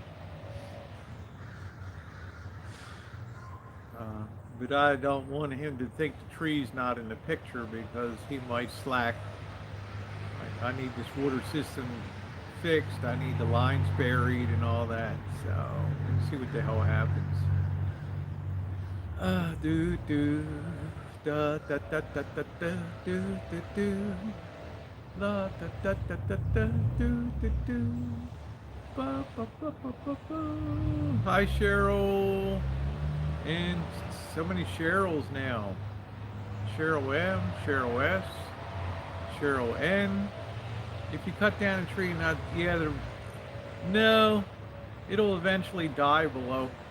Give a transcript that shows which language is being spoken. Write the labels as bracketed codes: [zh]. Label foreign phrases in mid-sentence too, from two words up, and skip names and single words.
[en] But I don't want him to think the tree's not in the picture because he might slack. I need this water system fixed. I need the lines buried and all that. So let's see what the hell happens. Do do da da da da da da do do do la da da da da da do do do ba ba ba ba ba ba. Hi Cheryl, and so many Cheryls now. Cheryl M, Cheryl S, Cheryl N. If you cut down a tree, no, it'll eventually die below.